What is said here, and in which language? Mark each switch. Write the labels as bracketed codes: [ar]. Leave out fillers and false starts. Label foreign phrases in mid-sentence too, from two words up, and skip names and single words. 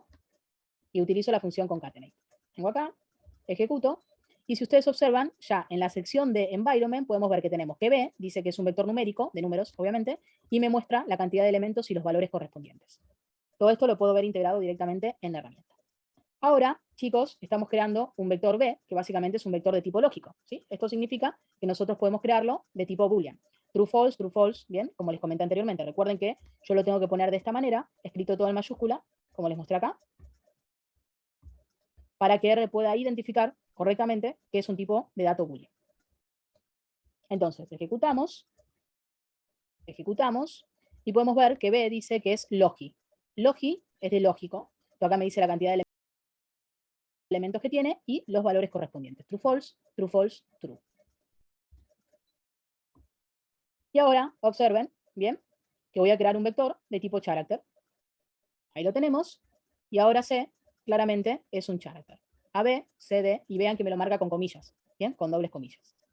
[es] Y utilizo la función concatenate. Vengo acá, ejecuto, y si ustedes observan, ya en la sección de environment podemos ver que tenemos que B dice que es un vector numérico, de números obviamente, y me muestra la cantidad de elementos y los valores correspondientes. Todo esto lo puedo ver integrado directamente en la herramienta. Ahora, chicos, estamos creando un vector B, que básicamente es un vector de tipo lógico, ¿sí? Esto significa que nosotros podemos crearlo de tipo boolean. [en] True, false, [es] bien, como les comenté anteriormente. Recuerden que yo lo tengo que poner de esta manera, escrito todo en mayúscula, como les mostré acá, para que R pueda identificar correctamente que es un tipo de dato boolean. Entonces, ejecutamos, y podemos ver que B dice que es logi. Logi es de lógico. Esto acá me dice la cantidad de elementos que tiene y los valores correspondientes. [en] True, false, true, false, true. [es] Y ahora, observen, bien, que voy a crear un vector de tipo character. Ahí lo tenemos. Y ahora C, claramente, es un character. AB, CD, y vean que me lo marca con comillas, bien, con dobles comillas.